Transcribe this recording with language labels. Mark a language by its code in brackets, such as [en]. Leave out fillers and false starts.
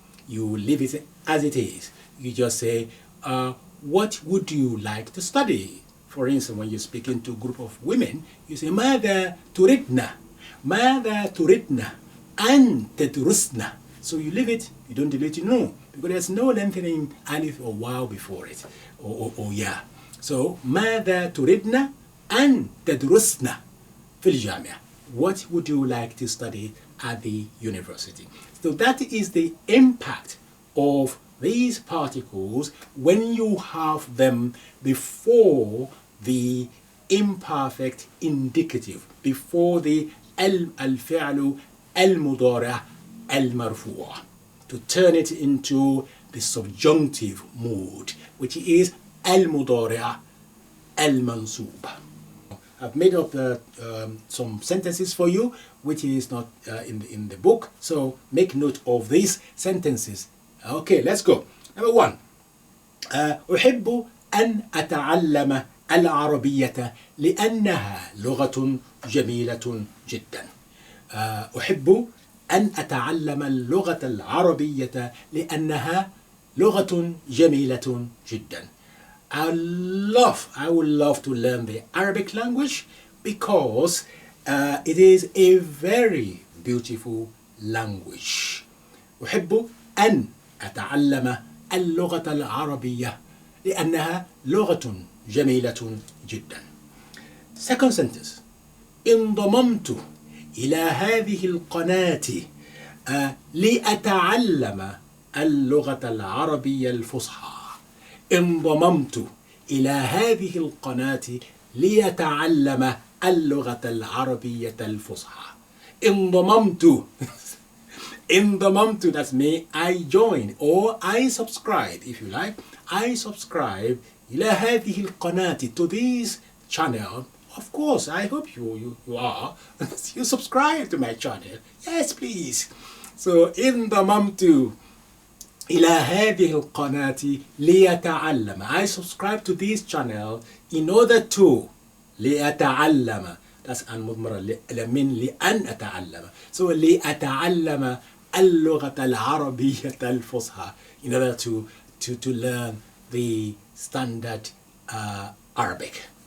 [en] You leave it as it is. You just say, what would you like to study? For instance, when you're speaking to a group of women, you say, [ar] ماذا تريدنا? ماذا تريدنا أن تدرسنا? [en] So you leave it, you don't delete it, no, because there's no lengthening alif or waw before it, or ya. [ar] So, ماذا تريدنا أن تدرسنا في الجامعة? [en] What would you like to study at the university? So that is the impact of these particles when you have them before the imperfect indicative, before the al-fi'lu al-mudari' al-marfu', to turn it into the subjunctive mood, which is al-mudari' al-mansub. I've made up some sentences for you, which is not in the book, so make note of these sentences. Okay, let's go. Number 1. [ar] أحب أن أتعلم العربية لأنها لغة جميلة جدا. أحب أن أتعلم اللغة العربية لأنها لغة جميلة جدا. [en] I would love to learn the Arabic language because it is a very beautiful language. [ar] أحب أن أتعلم اللغة العربية لأنها لغة جميلة جدا. [en] Second sentence. [ar] انضممت إلى هذه القناة لأتعلم اللغة العربية الفصحى. انضممت إلى هذه القناة ليتعلم اللغة العربية الفصحى. انضممت. انضممت, [en] that's me, I join or I subscribe, if you like. I subscribe [ar] إلى هذه القناة, [en] to this channel. Of course, I hope you are. You subscribe to my channel. Yes, please. [ar] So, انضممت إلى هذه القناة ليتعلم. [en] I subscribe to this channel in order to [ar] ليتعلم. [en] That's [ar] المضمرة من لأن أتعلم. [en] So [ar] لأتعلم اللغة العربية الفصحى, [en] in order to learn the standard Arabic.